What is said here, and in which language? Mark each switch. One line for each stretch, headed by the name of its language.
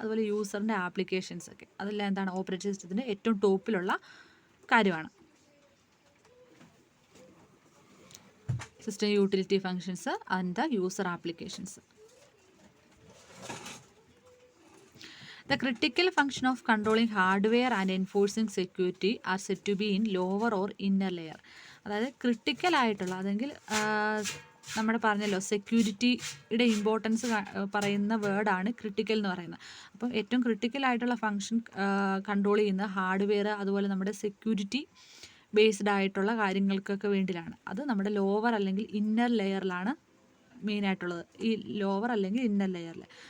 Malayalam: അതുപോലെ യൂസറിൻ്റെ ആപ്ലിക്കേഷൻസ് ഒക്കെ, അതെല്ലാം ഓപ്പറേറ്റിംഗ് സിസ്റ്റത്തിൻ്റെ ഏറ്റവും ടോപ്പിലുള്ള കാര്യമാണ്.
English: System utility functions and the user applications. The critical function of controlling hardware and enforcing security are said to be in lower or inner layer.
Malayalam: അതായത് critical ആയിട്ടുള്ള, അതെങ്കിൽ നമ്മുടെ പറഞ്ഞല്ലോ സെക്യൂരിറ്റിയുടെ ഇമ്പോർട്ടൻസ് പറയുന്ന വേർഡാണ് ക്രിട്ടിക്കൽ എന്ന് പറയുന്നത്. അപ്പം ഏറ്റവും ക്രിട്ടിക്കൽ ആയിട്ടുള്ള ഫങ്ഷൻ കൺട്രോൾ ചെയ്യുന്ന ഹാർഡ്വെയർ അതുപോലെ നമ്മുടെ സെക്യൂരിറ്റി ബേസ്ഡ് ആയിട്ടുള്ള കാര്യങ്ങൾക്കൊക്കെ വേണ്ടിയിട്ടാണ്. അത് നമ്മുടെ ലോവർ അല്ലെങ്കിൽ ഇന്നർ ലെയറിലാണ് മെയിനായിട്ടുള്ളത്, ഈ ലോവർ അല്ലെങ്കിൽ ഇന്നർ ലെയറിൽ.